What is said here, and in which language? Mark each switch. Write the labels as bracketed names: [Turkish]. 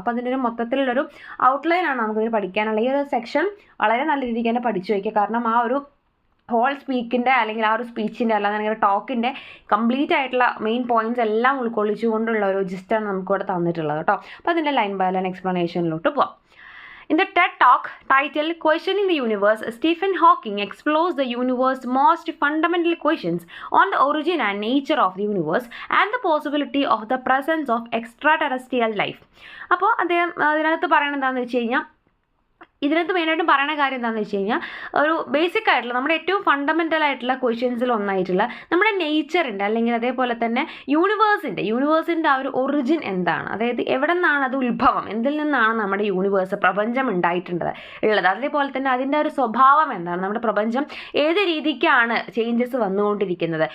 [Malayalam] അപ്പോൾ അതിൻ്റെ ഒരു മൊത്തത്തിലുള്ളൊരു ഔട്ട്ലൈനാണ് നമുക്കിത് പഠിക്കാനുള്ള. ഈ ഒരു സെക്ഷൻ വളരെ നല്ല രീതിക്ക് തന്നെ പഠിച്ചു വയ്ക്കുക. കാരണം ആ ഒരു ഹോൾ സ്പീക്കിൻ്റെ അല്ലെങ്കിൽ ആ ഒരു സ്പീച്ചിൻ്റെ അല്ലാതെ ടോക്കിൻ്റെ കംപ്ലീറ്റ് ആയിട്ടുള്ള മെയിൻ പോയിന്റ്സ് എല്ലാം ഉൾക്കൊള്ളിച്ചുകൊണ്ടുള്ള ഒരു ജിസ്റ്റാണ് നമുക്കിവിടെ തന്നിട്ടുള്ളത് കേട്ടോ. അപ്പോൾ അതിൻ്റെ ലൈൻ ബൈ ലൈൻ എക്സ്പ്ലനേഷനിലോട്ട് പോവാം. [English] In the TED Talk titled Questioning the Universe, Stephen Hawking explores the universe's most fundamental questions on the origin and nature of the universe and the possibility of the presence of extraterrestrial life. [Malayalam] അപ്പോൾ അദ്ദേഹം അതിനകത്ത് പറയുന്നത് എന്താണെന്ന് വെച്ച് കഴിഞ്ഞാൽ ഇതിനകത്ത് മെയിനായിട്ടും പറയുന്ന കാര്യം എന്താണെന്ന് വെച്ച് കഴിഞ്ഞാൽ ഒരു ബേസിക് ആയിട്ടുള്ള നമ്മുടെ ഏറ്റവും ഫണ്ടമെൻ്റൽ ആയിട്ടുള്ള ക്വസ്റ്റ്യൻസിൽ ഒന്നായിട്ടുള്ള നമ്മുടെ നേച്ചറിൻ്റെ അല്ലെങ്കിൽ അതേപോലെ തന്നെ യൂണിവേഴ്സിൻ്റെ ആ ഒരു ഒറിജിൻ എന്താണ്, അതായത് എവിടെ നിന്നാണ് അത് ഉത്ഭവം, എന്തിൽ നിന്നാണ് നമ്മുടെ യൂണിവേഴ്സ് പ്രപഞ്ചം ഉള്ളത്, അതേപോലെ തന്നെ അതിൻ്റെ ഒരു സ്വഭാവം എന്താണ്, നമ്മുടെ പ്രപഞ്ചം ഏത് രീതിക്കാണ് ചേഞ്ചസ് വന്നുകൊണ്ടിരിക്കുന്നത്.